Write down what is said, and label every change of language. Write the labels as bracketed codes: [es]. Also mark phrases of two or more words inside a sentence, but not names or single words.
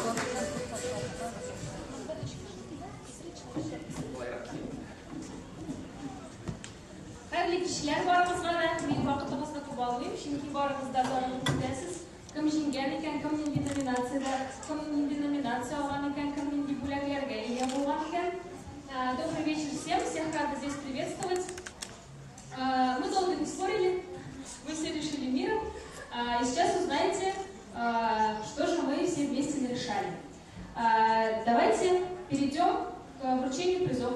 [tt] Хәерле кичләр барыгызга да, мин вакытыгызны күп алмыйм, чөнки барыгыз да данын көтәсез. Кем җиңгән икән, кем нинди номинациядә, кем нинди номинация алган икән, кем нинди бүләкләргә ия булган икән. [ru] Добрый вечер всем, всех рада здесь приветствовать. Мы долго не спорили, мы все решили миром, и сейчас узнаете, что же мы все вместе нарешали. Давайте перейдем к вручению призов.